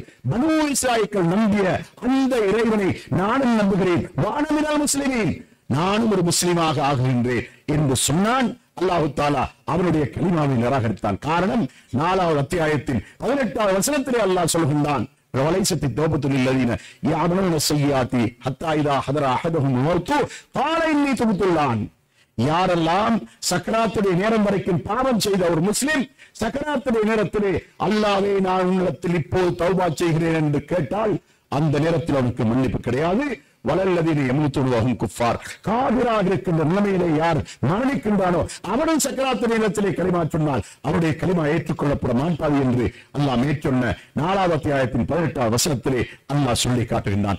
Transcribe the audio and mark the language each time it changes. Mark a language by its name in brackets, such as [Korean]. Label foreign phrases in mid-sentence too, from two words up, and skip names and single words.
[Tamil] பனூ இஸ்ராயீல் நம்பிய அந்த இறைவனை நானும் நம்புகிறேன். [Arabic] وأنا من المسلمين, [Tamil] நானும் ஒரு முஸ்லிமாக ஆகுகின்றேன் என்று சொன்னான். [Arabic] الله تعالى [Tamil] அவனுடைய கலிமாவை நிராகரித்தான். காரணம் 4வது அத்தியாயத்தின் 18வது வசனத்திலே அல்லாஹ் சொல்கின்றான், [Arabic] وَلَيْسَتِ التَّوْبَةُ لِلَّذِينَ يَعْمَلُونَ السَّيِّئَاتِ حَتَّى إِذَا حَضَرَ أَحَدَهُمُ الْمَوْتُ قَالَ إِنِّي تُبْتُ الْآنَ. [Tamil] யாரெல்லாம் சக்கராத்துடைய நேரம் வரைக்கும் பாவம் செய்த ஒரு முஸ்லிம் சக்கராத்துடைய நேரத்திலே அல்லாஹ்வே நான் உன்னிடத்தில் இப்போது தௌபா செய்கிறேன் என்று கேட்டால் அந்த நேரத்தில் அவனுக்கு மன்னிப்பு கிடையாது. [Arabic] ولا الذين يموتون كفار, [Tamil] காபிராக இருக்கின்ற நிலைமையிலே யார் மரணிக்கின்றானோ அவனும் சக்கராத்து நேரத்திலே கலிமா சொன்னால் அவருடைய கலிமா ஏற்றுக்கொள்ளப்பட மாட்டாது என்று அல்லாஹ் மேற்சொன்ன 4வது அத்தியாயத்தின் 18வது வசனத்திலே அல்லாஹ் சொல்லி காட்டுகின்றான்.